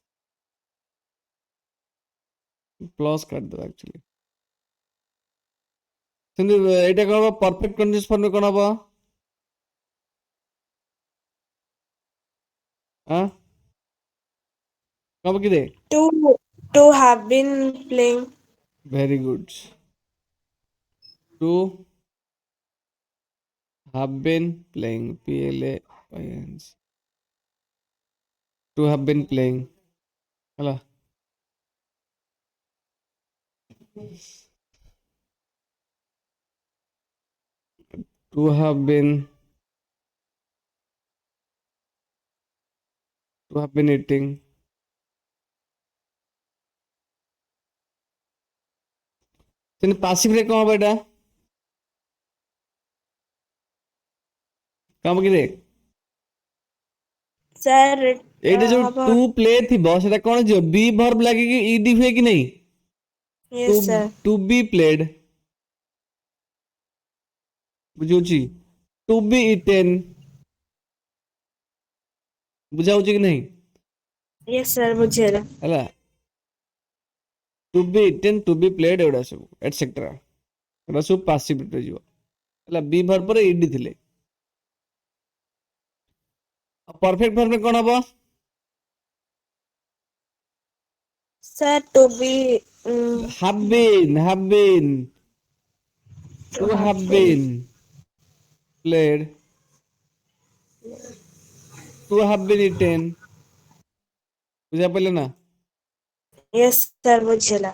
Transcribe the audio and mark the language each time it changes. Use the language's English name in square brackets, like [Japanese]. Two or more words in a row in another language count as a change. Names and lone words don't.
[Odia] ପ୍ଲସ୍ କାଟିଦେବା ଆକ୍ଚୁଆଲି। ସେମିତି ଏଇଟା କଣ ହବ? [English] perfect continuous formରେ [Odia] କଣ ହବ? ଆଁ କଣ ହବ କିରେ? [English] To have been playing. very good. ଟୁ have been playing, PLAYING, to have been playing, ହେଲା। to have been eating, then passive [Odia] ରେ କଣ ହବ? ଏଟା କଣ ହବ କିରେ? [English] Sir, [Odia] ଏଇଟା ଯୋଉ [English] how ଟୁ about? [Odia] ପ୍ଲେ ଥିବ ସେଟା କଣ ଯିବ? [English] be verb [Odia] ଲାଗିକି ଇଡି ହୁଏ କି ନାହିଁ? [English] ଟୁ Yes, sir. to be played, ବୁଝୁଛି? to be eaten, [Odia] ବୁଝା ହଉଛି କି ନାହିଁ? [English] Yes, sir. ବୁଝିଗଲା। [Odia] ହେଲା। [English] to be eaten, to be played, [Odia] ଏଗୁଡା ସବୁ ଏଟସେଟ୍ରା, ଏଗୁଡା ସବୁ ପାସିଭ ରେ ଯିବ, ହେଲା। [English] be verb [Odia] ପରେ ଇଡି ଥିଲେ। [English] perfect formରେ [Odia] କଣ ହବ? [English] Sir, to be. have been, to To have have been. been played, to have been eaten, [Odia] ବୁଝା ପଡ଼ିଲେ ନା? [English] Yes, sir. ବୁଝିଗଲା।